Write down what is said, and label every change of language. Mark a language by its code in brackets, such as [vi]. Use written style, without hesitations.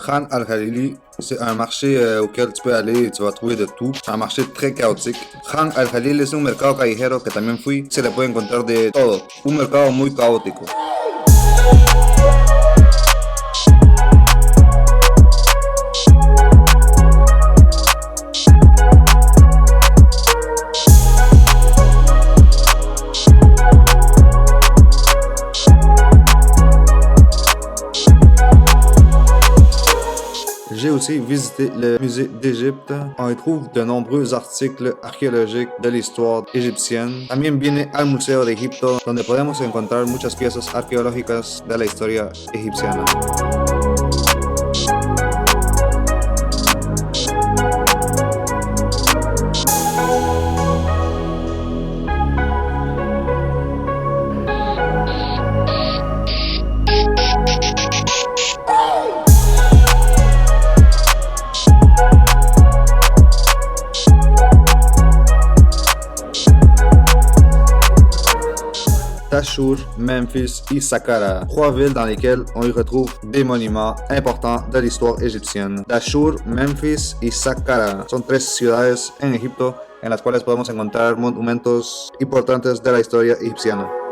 [fr] Al-KHALILI, c'est un marché auquel tu peux aller et tu vas trouver de tout. C'est un marché très chaotique. [es] Al-KHALILI es un mercado callejero que también fui. Se le puede encontrar de todo. Un mercado muy caótico. [fr] J'ai aussi visité le musée d'Égypte. On y trouve de nombreux articles arqueológicos de la histoire égyptienne. [es] También viene al Museo de Egipto, donde podemos encontrar muchas piezas arqueológicas de la historia egipciana. [fr] DAHSHUR, Memphis et SAQQARA, trois villes dans lesquelles on y retrouve des monuments importants de l'histoire égyptienne. [es] DAHSHUR, Memphis y SAQQARA son tres ciudades en Egipto en las cuales podemos encontrar monumentos importantes de la historia egipciana.